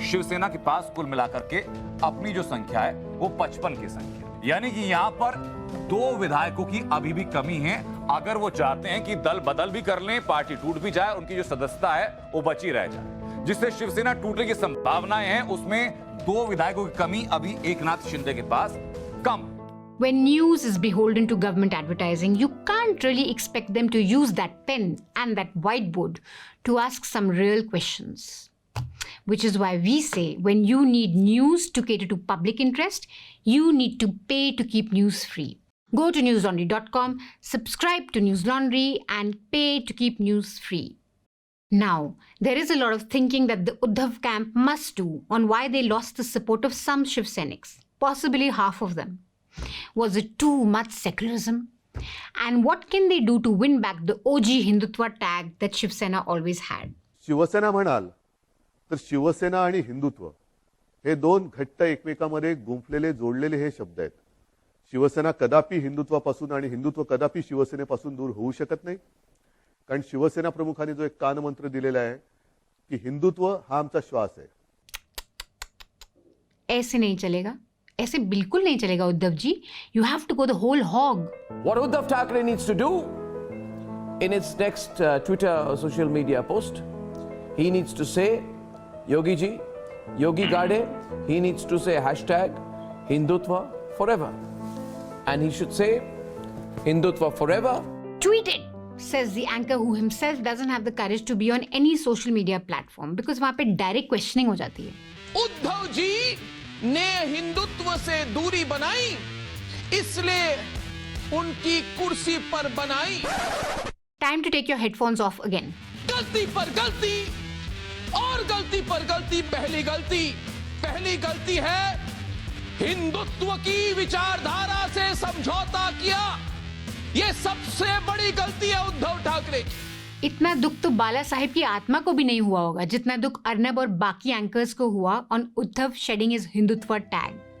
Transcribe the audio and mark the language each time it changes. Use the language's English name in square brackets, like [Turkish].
[Hindi] शिवसेना के पास कुल मिलाकर के अपनी जो संख्या है वो 55 की संख्या, यानी कि यहाँ पर 2 विधायकों की अभी भी कमी है. अगर वो चाहते हैं कि दल बदल भी कर लें, पार्टी टूट भी जाए, उनकी जो सदस्यता है वो बची रह जाए, जिससे शिवसेना टूटने की संभावनाएं हैं, उसमें 2 विधायकों की कमी अभी एकनाथ शिंदे के पास कम. [English] When news is beholden to government advertising, you can't really expect them to use that pen and that whiteboard to ask some real questions. Which is why we say when you need news to cater to public interest, you need to pay to keep news free. Go to newslaundry.com, subscribe to News Laundry and pay to keep news free. Now, there is a lot of thinking that the Uddhav camp must do on why they lost the support of some Shiv Senics, possibly half of them. Was it too much secularism? And what can they do to win back the OG Hindutva tag that Shiv Sena always had? [Marathi] Shiv Sena म्हणाल तर शिवसेना आणि हिंदुत्व हे दोन घट्ट एकमेकांमध्ये गुंफलेले जोडलेले हे शब्द आहेत. शिवसेना कदापि हिंदुत्वापासून आणि हिंदुत्व कदापि शिवसेनेपासून दूर होऊ शकत नाही. कारण शिवसेना प्रमुखांनी जो एक कानमंत्र दिलेला आहे की हिंदुत्व हा आमचा श्वास आहे. [Hindi] ऐसे नहीं चलेगा, ऐसे बिल्कुल नहीं चलेगा Uddhav ji. [English] You have to go the whole hog. What Uddhav Thackeray needs to do in its next Twitter or social media post, he needs to say, Yogi ji, Yogi Gade, he needs to say hashtag Hindutva forever. And he should say Hindutva forever. Tweet it, says the anchor who himself doesn't have the courage to be on any social media platform because [Hindi] वहाँ पे [English] direct questioning [Hindi] हो जाती है. उद्धव जी ने हिंदुत्व से दूरी बनाई, इसलिए उनकी कुर्सी पर बनाई. [English] Time to take your headphones off again. [Hindi] गलती पर गलती और गलती पर गलती. पहली गलती है हिंदुत्व की विचारधारा से समझौता किया. ये सबसे बड़ी गलती है उद्धव ठाकरे. इतना दुख तो बाला साहिब की आत्मा को भी नहीं हुआ होगा जितना दुख अर्नब और बाकी एंकर्स को हुआ [English] On Uddhav shedding his Hindutva tag.